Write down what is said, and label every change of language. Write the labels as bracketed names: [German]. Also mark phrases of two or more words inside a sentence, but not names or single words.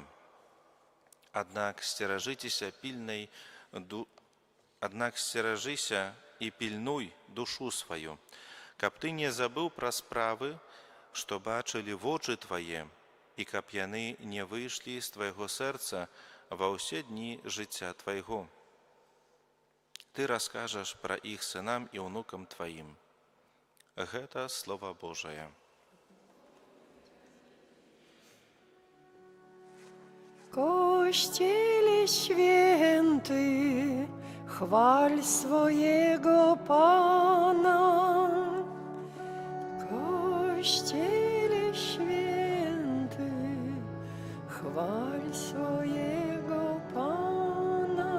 [Belarusian] Аднак сцеражыся і пільнуй душу сваю, каб ты не забыў пра справы, што бачылі вочы твае, і каб яны не выйшлі з твайго сэрца ва ўсе дні жыцця твайго. Ты раскажаш пра іх сынам і ўнукам тваім. Гэта Слова Божае. [Polish] Kościele święty, chwal swojego Pana. Kościele święty, chwal swojego Pana.